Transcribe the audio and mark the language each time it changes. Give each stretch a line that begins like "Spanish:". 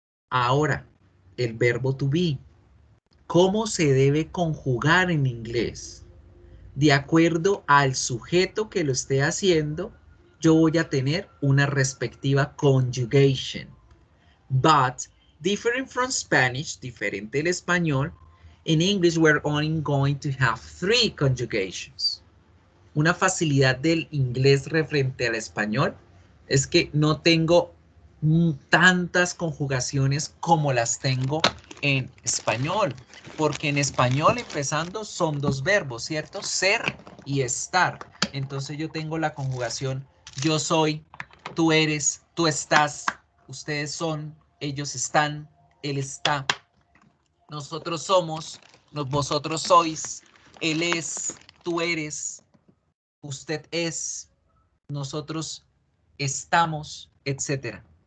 Spanish: Ahora, el verbo to be. ¿Cómo se debe conjugar en inglés? De acuerdo al sujeto que lo esté haciendo, yo voy a tener una respectiva conjugation.
English: But, different from Spanish,
Spanish: diferente del español,
English: in English we're only going to have 3 conjugations.
Spanish: Una facilidad del inglés referente al español es que no tengo tantas conjugaciones como las tengo en español, porque en español empezando son 2 verbos, ¿cierto? Ser y estar. Entonces yo tengo la conjugación yo soy, tú eres, tú estás, ustedes son, ellos están, él está, nosotros somos, vosotros sois, él es, tú eres, usted es, nosotros estamos, etc.